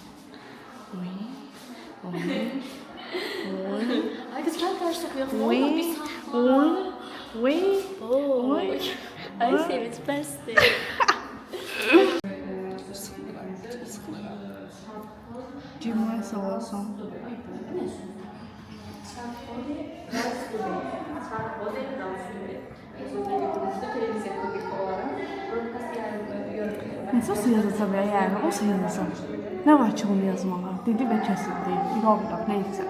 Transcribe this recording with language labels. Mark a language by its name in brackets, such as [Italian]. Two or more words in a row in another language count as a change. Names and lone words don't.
[Azerbaijani] Ay, qız gəl dərs oxuyaq. Ay, sevinç bəsdir. Cimay sağ olsun. [Turkish] Nasıl yazacağım ya yani? O yazacağım. Ne var ki onu yazmağa? Dedi ve kesildi. İnanmıyorum. Neyse.